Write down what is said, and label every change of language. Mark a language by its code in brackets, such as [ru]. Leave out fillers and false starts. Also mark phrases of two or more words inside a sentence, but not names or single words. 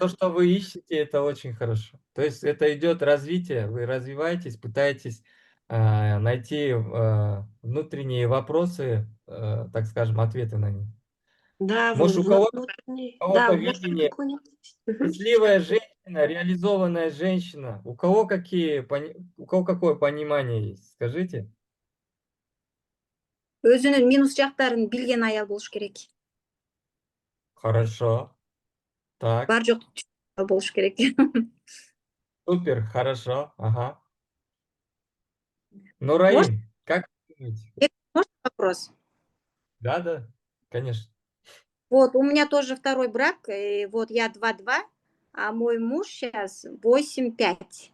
[ru] То, что вы ищете, это очень хорошо. То есть это идет развитие, вы развиваетесь, пытаетесь найти внутренние вопросы, так скажем, ответы на них. Да, Может, внутренний, у да, кого-то может, видение, какой-нибудь. счастливая женщина, реализованная женщина. У кого какое понимание есть? Скажите. [ky] Өзүнүн минус жактарын билген аял болуш керек. [ru] Хорошо. Так, [ky] Бар жокту түшүнүп болуш керек. [ru] супер, хорошо. Ага. Ну, Может, Раим, как вы думаете? можно вопрос? Да, да, конечно. Вот, у меня тоже второй брак, и вот я 2-2, а мой муж сейчас 8-5.